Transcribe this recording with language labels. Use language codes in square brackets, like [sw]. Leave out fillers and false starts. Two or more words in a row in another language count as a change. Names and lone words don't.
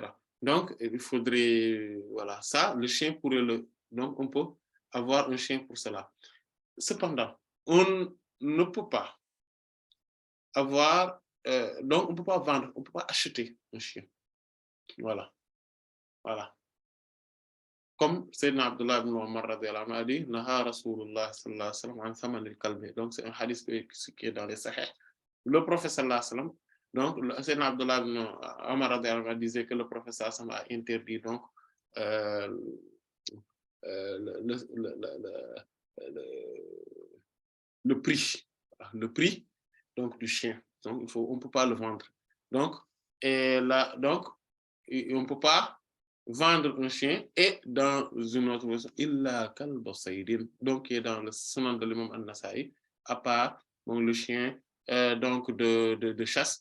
[fr] Donc, il faudrait, voilà, ça, le chien pourrait donc on peut avoir un chien pour cela. Cependant, on ne peut pas avoir, donc on ne peut pas vendre, on ne peut pas acheter un chien. Voilà, voilà. Comme Sayyidina Abdullah ibn Umar [ar] رضي الله عنه [fr] a dit, [ar] نهى رسول الله صلى الله عليه وسلم عن ثمن الكلب. [fr] Donc, c'est un hadith qui est dans les Sahih. Le prophète [ar] صلى الله عليه وسلم, [fr] donc, Sayyidina Abdullah ibn Umar [ar] رضي الله عنه [fr] disait que le prophète [ar] صلى الله عليه وسلم [fr] a interdit donc le prix donc, du chien. Donc, on ne peut pas le vendre. Donc, donc on ne peut pas vendre un chien et dans une autre version, [ar] إلا كلب صيد, [fr] donc qui est dans le sunan de l'imam an-Nasa'i, à part donc, le chien donc de chasse.